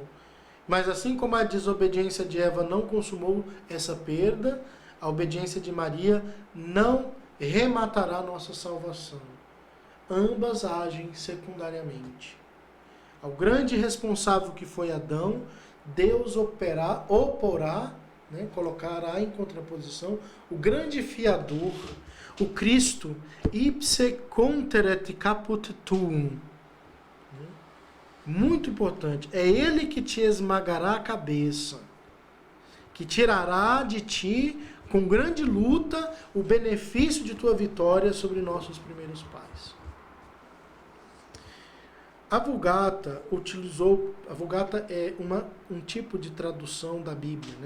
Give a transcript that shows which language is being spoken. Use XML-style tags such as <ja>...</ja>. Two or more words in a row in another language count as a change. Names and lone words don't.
<pt>Mas assim como a desobediência de Eva não consumou essa perda, a obediência de Maria não rematará nossa salvação. Ambas agem secundariamente. Ao grande responsável que foi Adão, Deus oporá, né, colocará em contraposição o grande fiador, o Cristo,</pt> <la>ipse conteret caput tuum.</la> <pt>Muito importante, é Ele que te esmagará a cabeça, que tirará de ti com grande luta, o benefício de tua vitória sobre nossos primeiros pais. A Vulgata é um tipo de tradução da Bíblia, né?</pt>